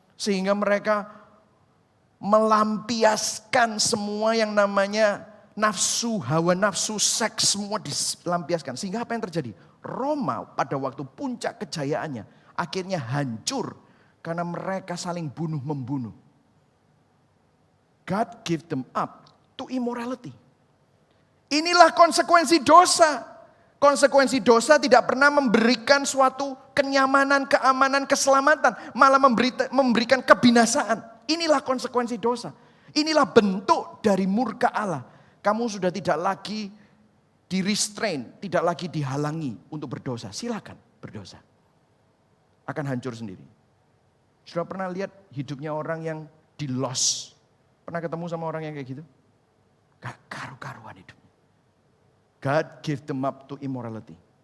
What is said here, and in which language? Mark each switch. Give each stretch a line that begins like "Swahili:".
Indonesian: Sehingga mereka melampiaskan semua yang namanya nafsu, hawa nafsu, seks, semua dilampiaskan. Sehingga apa yang terjadi? Roma pada waktu puncak kejayaannya akhirnya hancur karena mereka saling bunuh-membunuh.
English: God give them up to immorality.
Indonesian: Inilah konsekuensi dosa. Konsekuensi dosa tidak pernah memberikan suatu kenyamanan, keamanan, keselamatan. Malah memberikan kebinasaan. Inilah konsekuensi dosa. Inilah bentuk dari murka Allah. Kamu sudah tidak lagi di-restrain, tidak lagi dihalangi untuk berdosa. Silakan berdosa. Akan hancur sendiri. Sudah pernah lihat hidupnya orang yang di-loss? Pernah ketemu sama orang yang kayak gitu? Gak karu-karuan hidupnya.
English: God give them up to immorality.